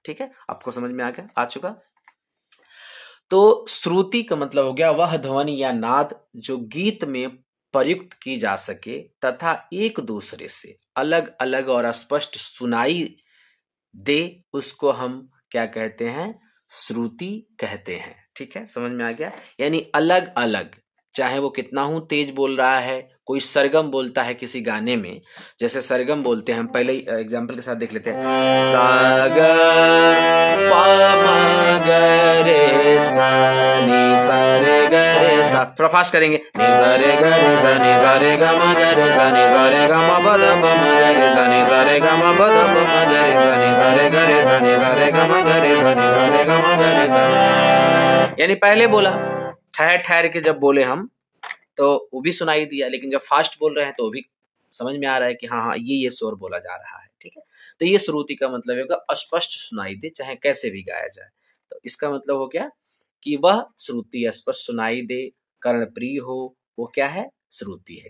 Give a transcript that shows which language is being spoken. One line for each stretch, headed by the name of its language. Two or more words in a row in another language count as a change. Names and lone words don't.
Hindi: ठीक है, आपको समझ में आ चुका। तो श्रुति का मतलब हो गया वह ध्वनि या नाद जो गीत में प्रयुक्त की जा सके तथा एक दूसरे से अलग अलग और स्पष्ट सुनाई दे, उसको हम क्या कहते हैं, श्रुति कहते हैं। ठीक है, समझ में आ गया। यानी अलग अलग, चाहे वो कितना हूं तेज बोल रहा है, कोई सरगम बोलता है किसी गाने में, जैसे सरगम बोलते हैं, हम पहले एग्जांपल के साथ देख लेते हैं। सा ग प म ग रे सा नी सा रे ग रे सा, थोड़ा फास्ट करेंगे। नी सा रे ग रे सा, नी सा रे ग म ग रे सा, नी सा रे ग म प द प म ग रे सा, नी सा रे ग म प द प म ग रे सा, नी सा रे ग रे सा, नी सा रे ग म ग रे सा, नी सा रे ग म ग रे सा। यानी पहले बोला, ठहर ठहर के जब बोले हम तो वो भी सुनाई दिया, लेकिन जब फास्ट बोल रहे हैं तो वो भी समझ में आ रहा है कि हाँ हाँ ये स्वर बोला जा रहा है। ठीक है, तो ये श्रुति का मतलब होगा स्पष्ट सुनाई दे, चाहे कैसे भी गाया जाए। तो इसका मतलब हो गया कि वह श्रुति स्पष्ट सुनाई दे, कर्णप्रिय हो, वो क्या है, श्रुति है।